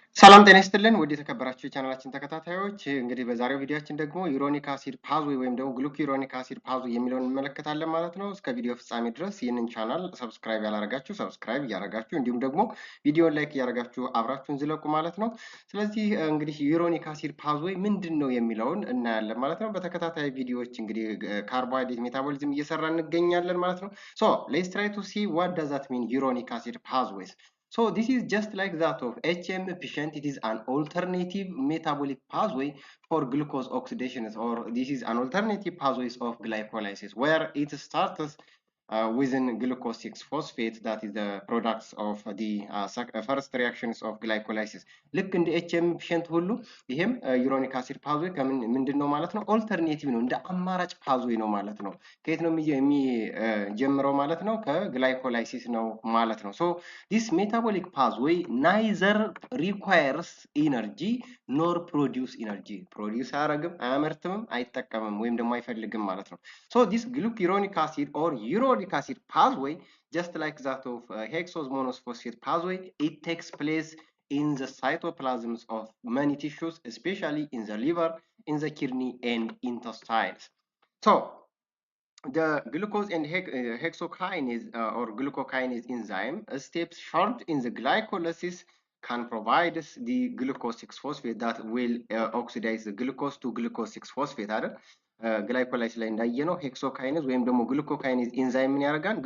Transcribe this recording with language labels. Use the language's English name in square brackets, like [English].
[Amharic] ሰላም ጤና ይስጥልን ውድ የተከበራችሁ የቻናላችን ተከታታዮች እንግዲህ በዛሬው ቪዲዮአችን ደግሞ ዩሮኒክ አሲድ ፓዝዌይ ወይም ደግሞ ግሉኪሮኒክ አሲድ ፓዝዌይ የሚለውን እንመለከታለን ማለት ነው። እስከ ቪዲዮ ፍጻሜ ድረስ ይህንን ቻናል ሰብስክራይብ ያላረጋችሁ ሰብስክራይብ እያረጋችሁ እንዲሁም ደግሞ ቪዲዮን ላይክ እያረጋችሁ አብራችሁን ዝለቁ ማለት ነው። ስለዚህ እንግዲህ ዩሮኒክ አሲድ ፓዝዌይ ምንድን ነው የሚለውን እናያለን ማለት ነው። በተከታታይ ቪዲዮዎች እንግዲህ ካርቦሃይድሬት ሜታቦሊዝም እየሰራ እንገኛለን ማለት ነው። [English] ሶ ሌትስ ትራይ ቱ ሲ ዋት ዳዝ ዛት ሚን ዩሮኒክ አሲድ ፓዝዌይስ. So this is just like that of HM efficient. It is an alternative metabolic pathway for glucose oxidation, or this is an alternative pathways of glycolysis where it starts within glucose 6-phosphate, that is the products of the first reactions of glycolysis. [Amharic] ልክ እንደ HM efficient ሁሉ ይሄም ዩሮኒክ አሲድ ፓዝዌይ ምንድን ነው ማለት ነው? ኦልተርኔቲቭ ነው፣ እንደ አማራጭ ፓዝዌይ ነው ማለት ነው። ከየት ነው የሚጀምረው ማለት ነው? ከግላይኮላይሲስ ነው ማለት ነው። [English] ሶ this metabolic pathway neither requires energy nor produce energy. [Amharic] ፕሮዲውስ አያረግም፣ አያመርትምም፣ አይጠቀምም ወይም ደግሞ አይፈልግም ማለት ነው። [English] So this glucuronic acid or uronic acid pathway, just like that of hexose monophosphate pathway, it takes place in the cytoplasms of many tissues, especially in the liver, in the kidney and intestines. So the glucose and hexokinase or glucokinase enzyme steps short in the glycolysis can provide the glucose 6-phosphate that will oxidize the glucose to glucose 6-phosphate አይደል? [Amharic] ግላይኮላይስ ላይ እንዳየነው ሄክሶካይኔዝ ወይም ደግሞ ግሉኮካይኔዝ ኢንዛይም ምን ያደርጋል?